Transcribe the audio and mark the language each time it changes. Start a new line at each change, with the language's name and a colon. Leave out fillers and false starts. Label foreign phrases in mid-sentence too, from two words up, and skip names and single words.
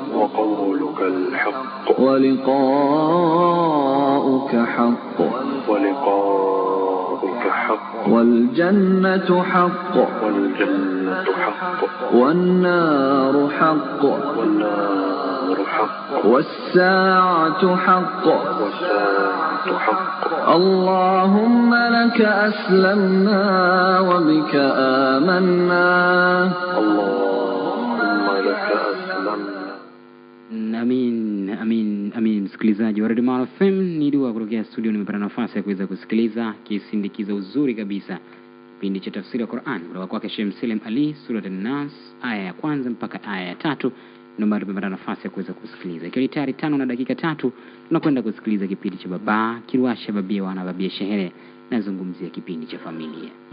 Arabic: ولقاؤك حق والجنة حق والنار حق والساعة حق اللهم لك أسلمنا وبك آمنا اللهم لك أسلمنا. Amin.
Swahili: Msikilizaji wa Radio Maana FM, ni dua kutoka studio. Nimepata nafasi ya kuweza kusikiliza kisindikizo uzuri kabisa kipindi cha tafsiri ya Qur'an kutoka kwake Sheikh Salim Ali, Surah An-Nas aya ya kwanza mpaka aya ya 3. Ndio nimepata nafasi ya kuweza kusikiliza. Ikiwa tayari 5 na dakika 3 tunakwenda kusikiliza kipindi cha Baba Kiruasha Babia Wana Babia Shehere, nazungumzia kipindi cha familia.